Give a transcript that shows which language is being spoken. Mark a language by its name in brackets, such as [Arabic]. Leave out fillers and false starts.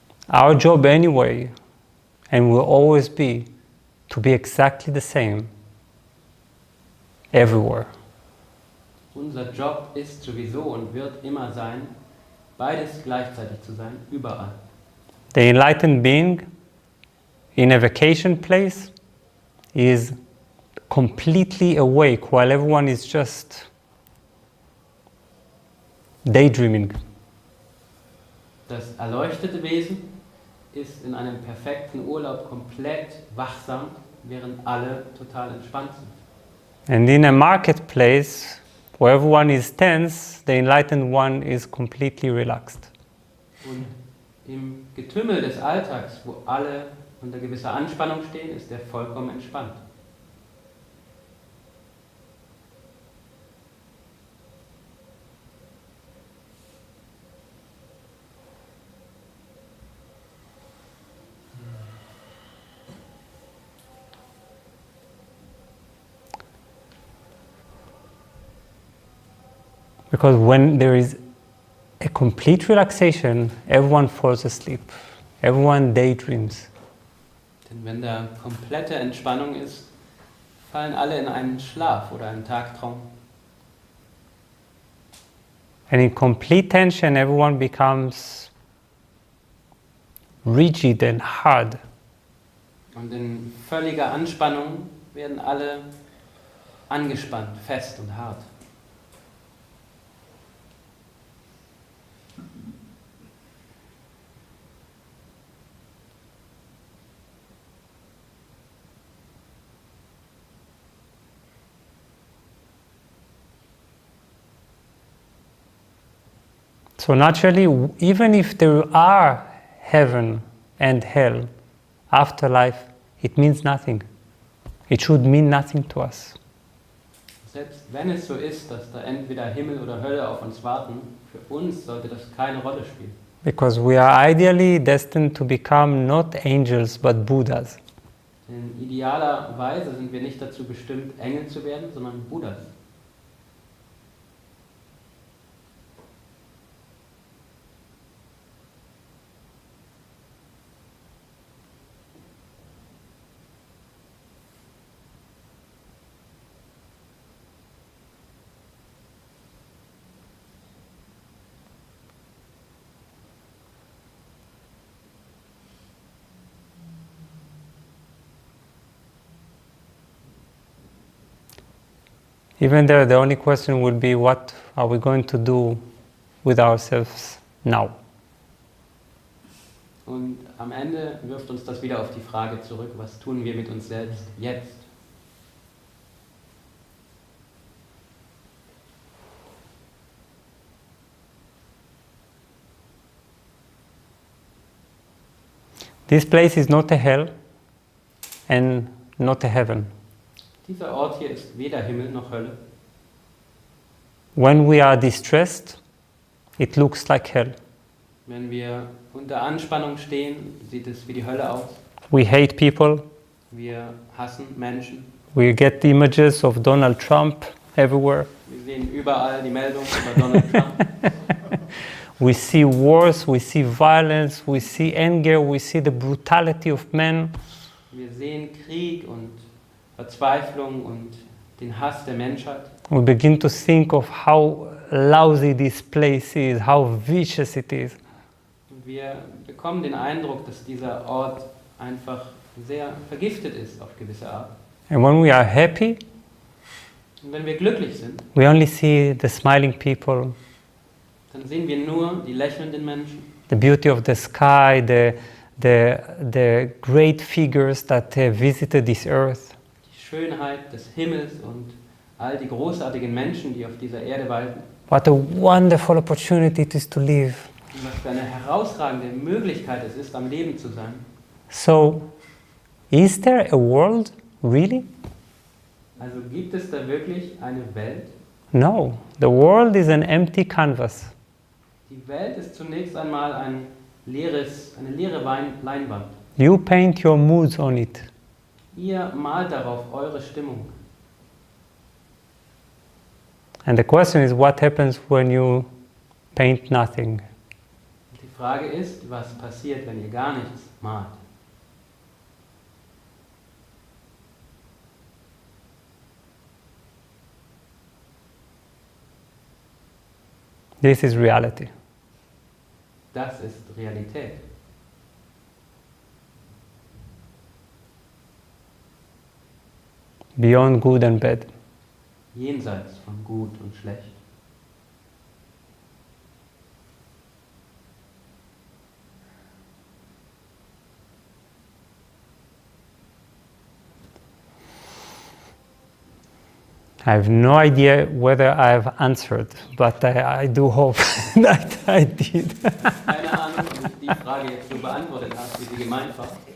[English] Our job anyway, and will always be, to be exactly the same everywhere. [German] Unser Job ist sowieso und wird immer sein, beides gleichzeitig zu sein, überall. [English] The enlightened being in a vacation place is completely awake while everyone is just daydreaming. [German] Das erleuchtete Wesen ist in einem perfekten Urlaub komplett wachsam, während alle total entspannt sind. [English] And in a marketplace where everyone is tense, the enlightened one is completely relaxed. [German] Und im Getümmel des Alltags, wo alle unter gewisser Anspannung stehen, ist er vollkommen entspannt. [English] Because when there is a complete relaxation, everyone falls asleep. Everyone daydreams. [German] Denn wenn da komplette Entspannung ist, fallen alle in einen Schlaf oder einen Tagtraum. [English] And in complete tension, everyone becomes rigid and hard. [German] Und in völliger Anspannung werden alle angespannt, fest und hart. [English] So naturally, even if there are heaven and hell, afterlife, it means nothing. It should mean nothing to us. [German] Selbst wenn es so ist, dass da entweder Himmel oder Hölle auf uns warten, für uns sollte das keine Rolle spielen. [English] Because we are ideally destined to become not angels but Buddhas. [German] Denn idealerweise sind wir nicht dazu bestimmt, Engel zu werden, sondern Buddhas. [English] Even there, the only question would be, what are we going to do with ourselves now? [German] Und am Ende wirft uns das wieder auf die Frage zurück, was tun wir mit uns selbst jetzt? [English] This place is not a hell and not a heaven. [German] Dieser Ort hier ist weder Himmel noch Hölle. [English] When we are distressed, it looks like hell. [German] Wenn wir unter Anspannung stehen, sieht es wie die Hölle aus. [English] We hate people. [German] Wir hassen Menschen. [English] We get images of Donald Trump everywhere. [German] Wir sehen überall die Meldung über Donald Trump. [English] We see wars, we see violence, we see anger, we see the brutality of men. [German] Wir sehen Krieg und Verzweiflung und den Hass der Menschheit. [English] We begin to think of how lousy this place is, how vicious it is. [German] Und wir bekommen den Eindruck, dass dieser Ort einfach sehr vergiftet ist auf gewisse Art. [English] And when we are happy, [German] Und wenn wir glücklich sind, [English] we only see the smiling people, [German] dann sehen wir nur die lächelnden Menschen, [English] the beauty of the sky, the great figures that visited this earth. [German] die Schönheit des Himmels und all die großartigen Menschen, die auf dieser Erde walten. [English] What a wonderful opportunity it is to live. [German] Und was für eine herausragende Möglichkeit es ist, am Leben zu sein. [English] So, is there a world, really? [German] Also gibt es da wirklich eine Welt? [English] No, the world is an empty canvas. [German] Die Welt ist zunächst einmal eine leere Leinwand. [English] You paint your moods on it. [German] Ihr malt darauf eure Stimmung. [English] And the question is, what happens when you paint nothing? [German] Die Frage ist, was passiert, wenn ihr gar nichts malt? [English] This is reality. [German] Das ist Realität. [English] Beyond good and bad. [German] Jenseits von gut und schlecht. [English] I have no idea whether I have answered, but I do hope that I did. [German] Keine Ahnung, ob ich die Frage jetzt so beantwortet habe, wie sie gemeint war.